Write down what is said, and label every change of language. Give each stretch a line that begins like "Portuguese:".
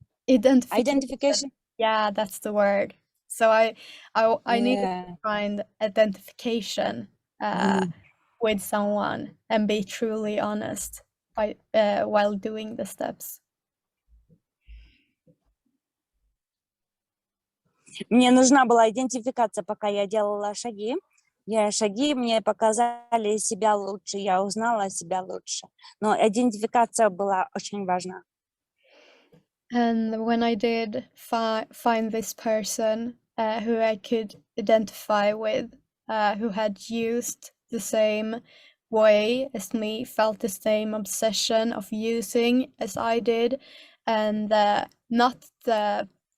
English: Identification. Yeah, that's the word. So I needed to find identification with someone and be truly honest while doing the steps.
Russian: Мне нужна была идентификация, пока я делала шаги. Шаги мне показали себя лучше, я узнала себя лучше. Но идентификация была очень важна.
English: And when I did find this person who I could identify with, who had used the same way as me, felt the same obsession of using as I did, and not the